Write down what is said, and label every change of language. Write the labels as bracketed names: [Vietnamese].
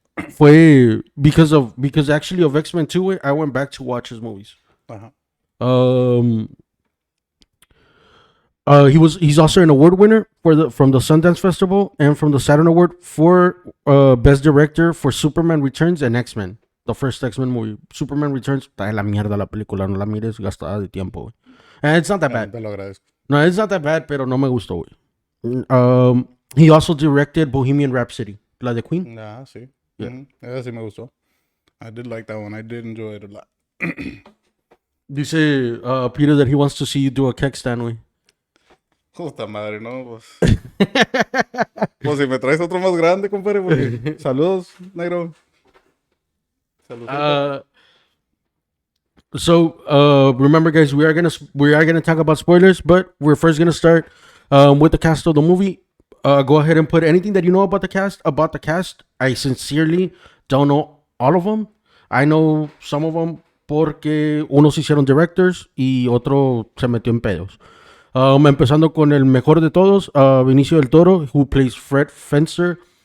[Spanish] Fue [English] because actually of X-Men 2, güey, I went back to watch his movies. Ajá. Um, he's also an award winner from the Sundance Festival and from the Saturn Award for Best Director for Superman Returns and X-Men. The first X-Men movie. Superman Returns. [Spanish] Está de la mierda la película. No la mires, gastada de tiempo, güey. [English] And it's not that bad. [Spanish] Te lo agradezco. [English] No, it's not that bad, [Spanish] pero no me gustó, güey. [English] He also directed Bohemian Rhapsody. [Spanish] La de Queen. Ah, sí. [English] Yeah. [Spanish] Esa sí me gustó. [English] I did like that one. I did enjoy it a lot. [Spanish] Dice [English] Peter that he wants to see you do a keg stand, güey. [Spanish] Puta madre, ¿no? Pues, pues si me traes otro más grande, compadre, porque... Saludos, negro. Saludos. [English] So remember, guys, we are gonna talk about spoilers, but we're first gonna start with the cast of the movie. Go ahead and put anything that you know about the cast. I sincerely don't know all of them. I know some of them [Spanish] porque unos hicieron directors y otro se metió en pedos. Empezando con el mejor de todos, Benicio del Toro, [English] who plays [Spanish] Fred Fenster.